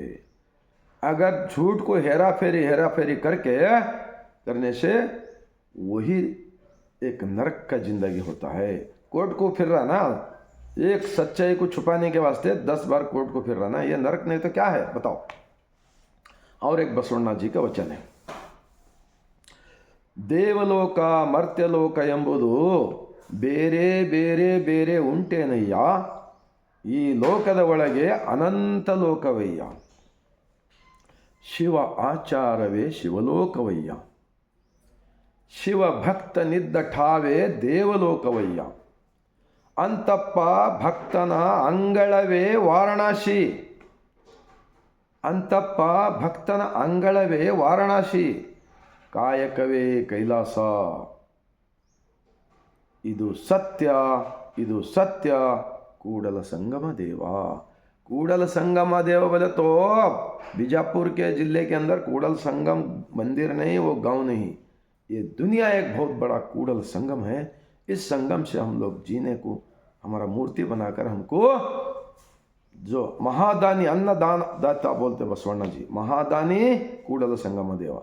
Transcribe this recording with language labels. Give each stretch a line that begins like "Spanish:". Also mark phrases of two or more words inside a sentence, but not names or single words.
Hindi: अगर झूठ को हेरा फेरी करने से वही एक नरक का जिंदगी होता है। कोर्ट को फिर रहा ना, एक सच्चाई को छुपाने के वास्ते 10 बार कोर्ट को फिर रहा ना, ये नरक नहीं तो क्या है बताओ। और एक बसवण्णा जी का वचन है,
Kannada: ದೇವಲೋಕ ಮರ್ತ್ಯಲೋಕ ಎಂಬುದು ಬೇರೆ ಬೇರೆ ಬೇರೆ ಉಂಟೇನಯ್ಯ, ಈ ಲೋಕದ ಒಳಗೆ ಅನಂತ ಲೋಕವಯ್ಯ, ಶಿವ ಆಚಾರವೇ ಶಿವಲೋಕವಯ್ಯ, ಶಿವ ಭಕ್ತನಿದ್ದ ಠಾವೇ ದೇವಲೋಕವಯ್ಯ, ಅಂತಪ್ಪ ಭಕ್ತನ ಅಂಗಳವೇ ವಾರಣಾಸಿ, ಅಂತಪ್ಪ ಭಕ್ತನ ಅಂಗಳವೇ ವಾರಣಾಸಿ, ಕಾಯಕವೇ ಕೈಲಾಸ. ಇದು ಸತ್ಯ ಕೂಡಲ संगम देवा.
Hindi: कूडल संगम देव बोले तो बीजापुर के जिले के अंदर कूडल संगम मंदिर नहीं, वो गांव नहीं, ये दुनिया एक बहुत बड़ा कूडल संगम है. इस संगम से हम लोग जीने को हमारा मूर्ति बनाकर हमको जो महादानी अन्नदान दाता बोलते बसवण्णा जी, महादानी कूडल संगम देवा.